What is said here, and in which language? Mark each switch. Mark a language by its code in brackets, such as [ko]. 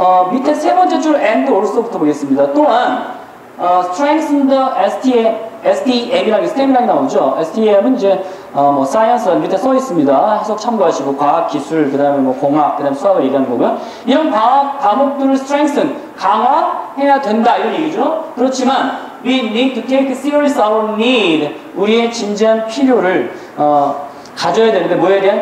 [ko] 밑에 세 번째 줄 and also부터 보겠습니다. 또한 strengthen the STEM이라는 STEM이라는 게 나오죠. STEM은 이제 뭐 science라는 밑에 써 있습니다. 해석 참고하시고 과학, 기술, 그 다음에 뭐 공학, 그 다음에 수학을 얘기하는 거고요. 이런 과학 과목들을 strengthen, 강화해야 된다 이런 얘기죠. 그렇지만 [en] we need to take serious our need. [ko] 우리의 진지한 필요를 가져야 되는데 뭐에 대한?